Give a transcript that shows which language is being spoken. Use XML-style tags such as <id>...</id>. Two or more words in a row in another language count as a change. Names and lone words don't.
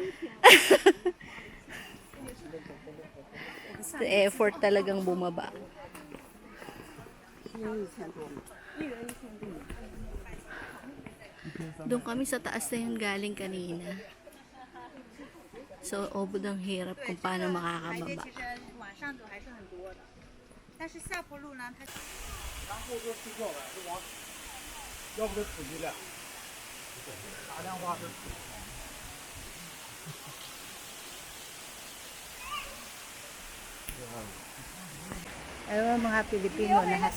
<tl>Sa effort talagang bumaba. Doon kami sa taas na yung galing kanina. So, obod ang hirap kung paano makakababa.</tl> <zh>但是下坡路呢，它</zh> <tl>Alam mo mga Pilipino lahat.</tl>